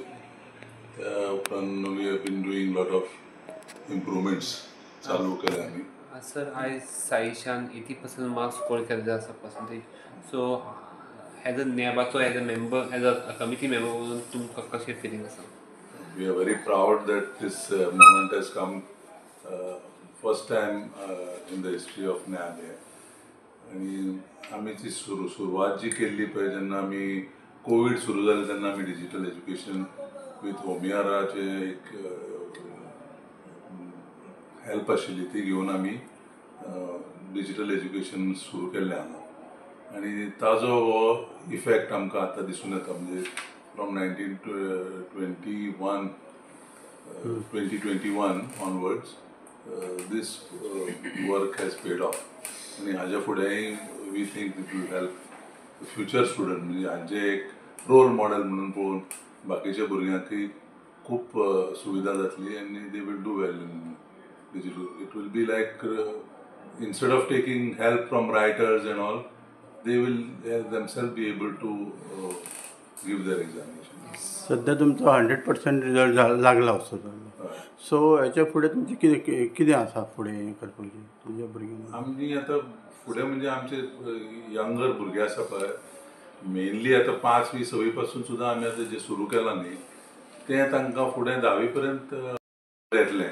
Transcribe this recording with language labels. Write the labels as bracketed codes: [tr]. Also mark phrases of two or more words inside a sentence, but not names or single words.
[kok] त्या उपरांत [en] we have been doing lot of improvements [kok] चालू केले आमी. सर आयज साईशान 80% [en] marks score [kok] केल्ले आसा पर्संटेज. [en] so as a NABचो as a member as a committee member [kok] म्हणून तुमकां कशें फिलींग आसा? [en] We are very proud that this moment has come first time in the history of NAB. [kok] आणि आमी ती सुरवात जी केल्ली पळय जेन्ना आमी कोवीड सुरू जालें तेन्ना आमी [en] digital education with [kok] होमियाराचे एक हेल्प आशिल्ली ती घेवन आमी [en] digital education [kok] सुरू केल्लें हांगा. आनी ताजो हो इफेक्ट आमकां आतां दिसून येता. [en] म्हणजे फ्रॉम 2021 onwards this work has paid off. [kok] आणि हाज्या फुडेंय [en] we think it will help future student, [kok] म्हणजे हांचे एक [en] role model [kok] म्हणून पळोवन बाकीच्या भुरग्यांकय खूब सुविधा जातली आनी [en] they will do well in digital. It will be like instead of taking help from writers and all, they will themselves be able to give their examination. [kok] सध्या तुमचो 100% रिजल्ट लागला असो. सो हेच्या फुडें तुमची कितें कितें आसा फुडें हें करपाचें तुमच्या भुरग्यांक? आमी आतां फुडें म्हणजे आमचे यंगर भुरगे आसा पळय, मेनली आतां 5वी 6वी पासून सुद्दां आमी आतां जें सुरू केलां न्ही तें तांकां फुडें 10वी पर्यंत येतलें.